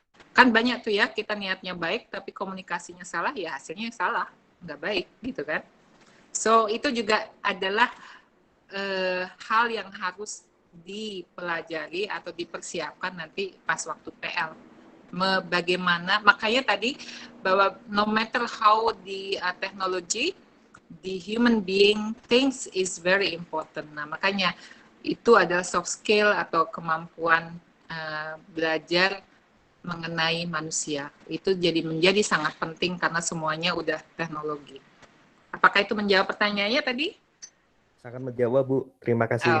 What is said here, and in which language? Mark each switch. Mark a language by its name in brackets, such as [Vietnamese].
[Indonesian] Kan banyak tuh ya, kita niatnya baik tapi komunikasinya salah, ya hasilnya salah, nggak baik gitu kan. So itu juga adalah hal yang harus dipelajari atau dipersiapkan nanti pas waktu PL. Bagaimana, makanya tadi bahwa [English] no matter how the technology, the human being things is very important. [Indonesian] Nah, makanya itu adalah soft skill atau kemampuan belajar mengenai manusia. Itu menjadi sangat penting karena semuanya udah teknologi. Apakah itu menjawab pertanyaannya tadi? Sangat menjawab, Bu. Terima kasih.